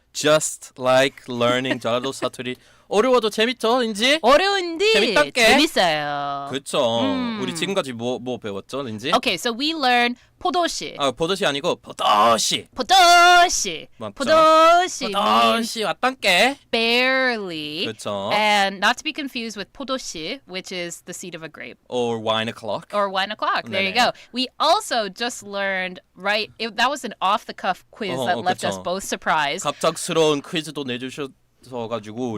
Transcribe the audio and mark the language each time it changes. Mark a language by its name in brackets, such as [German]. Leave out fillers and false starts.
[English] Just like learning [Korean] 저도 사투리 어려워도 재밌죠, 린지? 어려운데 재밌단게? 재밌어요. 그렇죠. 우리 지금까지 뭐 배웠죠, 린지? [English] Okay, so we learned 포도시. [Korean] 포도시 아니고 포도시. 포도시. 맞죠? [English] 포도시 means [Korean] 포도시 왔단게? [English] barely. [Korean] 그렇죠. [English] And not to be confused with 포도시, which is the seed of a grape. Or wine o'clock. Or 1 o'clock. There you [Korean] 네네. [English] go. We also just learned, right? That was an off-the-cuff quiz that left us [Korean] 그쵸. [English] both surprised. [Korean] 갑작스러운 퀴즈도 내주셔가지고 우리